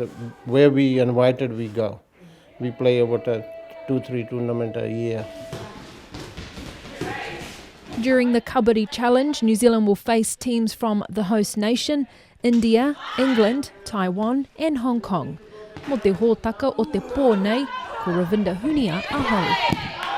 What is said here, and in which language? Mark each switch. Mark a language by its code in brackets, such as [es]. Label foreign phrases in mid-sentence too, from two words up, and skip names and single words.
[en] Where we invited, we go. We play about 2-3 tournaments a year. During the Kabaddi Challenge, New Zealand will face teams from the host nation, India, England, Taiwan and Hong Kong. [mi] Mo te hōtaka o te pō nei, ko Ravinder Hunia, aho.